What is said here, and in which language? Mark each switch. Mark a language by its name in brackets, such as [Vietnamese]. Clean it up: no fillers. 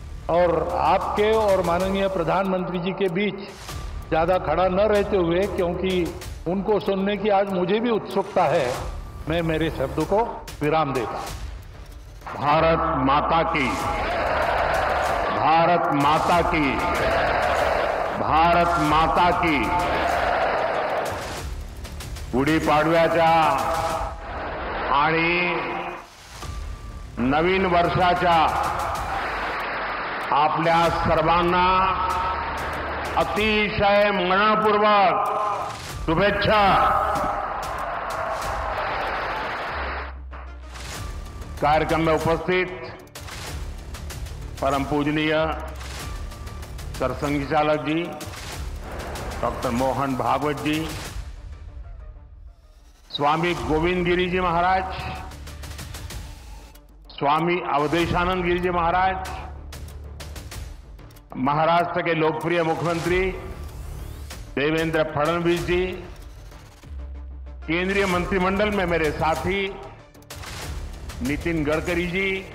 [Hindi] और आपके और माननीय प्रधानमंत्री जी के बीच ज्यादा खड़ा न रहते हुए, क्योंकि उनको सुनने की आज मुझे भी उत्सुकता है, मैं मेरे शब्द को विराम देता हूं। भारत माता की, भारत माता की, भारत माता की। [Marathi] गुढीपाडव्याच्या आणि नवीन वर्षाच्या आपल्या सर्वांना अतिशय मनपूर्वक शुभेच्छा। [Hindi] कार्यक्रम में उपस्थित परम पूजनीय सरसंघ चालक जी डॉक्टर मोहन भागवत जी, स्वामी गोविंद गिरी जी महाराज, स्वामी अवधेशानंद गिरी जी महाराज, महाराष्ट्र के लोकप्रिय मुख्यमंत्री देवेंद्र फडणवीस जी, केंद्रीय मंत्रिमंडल में मेरे साथी नितिन गडकरी जी,